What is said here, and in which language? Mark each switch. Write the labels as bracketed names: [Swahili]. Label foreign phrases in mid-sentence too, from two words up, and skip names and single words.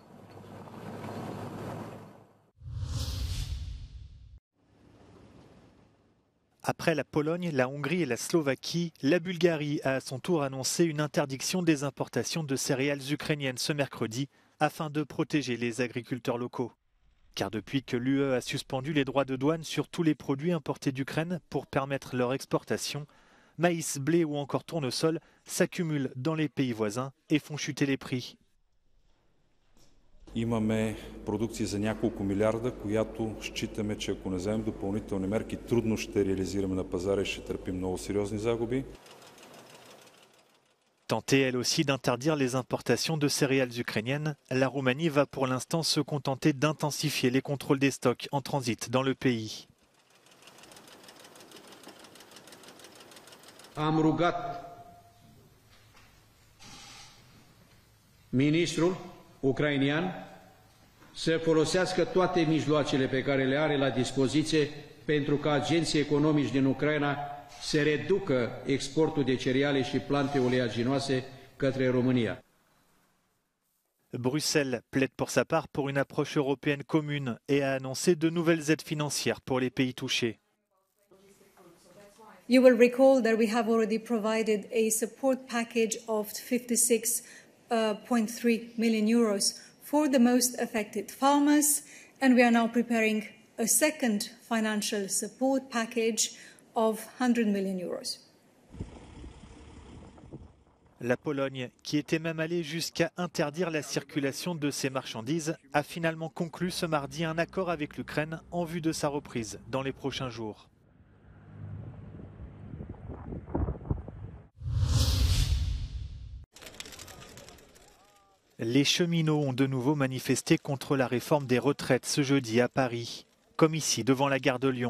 [French] Après la Pologne, la Hongrie et la Slovaquie, la Bulgarie a à son tour annoncé une interdiction des importations de céréales ukrainiennes ce mercredi afin de protéger les agriculteurs locaux. Car depuis que l'UE a suspendu les droits de douane sur tous les produits importés d'Ukraine pour permettre leur exportation, maïs, blé ou encore tournesol s'accumulent dans les pays voisins et font chuter les prix. [Bulgarian] Имаме продукция за няколко милиарда, която считаме, че ако не вземем допълнителни мерки, трудно ще реализираме на пазара и ще търпим много сериозни загуби. [French] Tentée elle aussi d'interdire les importations de céréales ukrainiennes, la Roumanie va pour l'instant se contenter d'intensifier les contrôles des stocks en transit dans le pays. [Romanian] Am rugat ministrul ucrainian să folosească toate mijloacele pe care le are la dispoziție pentru ca agenții economici din Ucraina să reducă exportul de cereale și plante oleaginoase către România. [French] Bruxelles plaide pour sa part pour une approche européenne commune et a annoncé de nouvelles aides financières pour les pays touchés. [English] You will recall that we have already provided a support package of 56.3 million euros for the most affected farmers, and we are now preparing a second financial support package of 100 million euros. [French] La Pologne, qui était même allée jusqu'à interdire la circulation de ces marchandises, a finalement conclu ce mardi un accord avec l'Ukraine en vue de sa reprise dans les prochains jours. Les cheminots ont de nouveau manifesté contre la réforme des retraites ce jeudi à Paris, comme ici devant la gare de Lyon.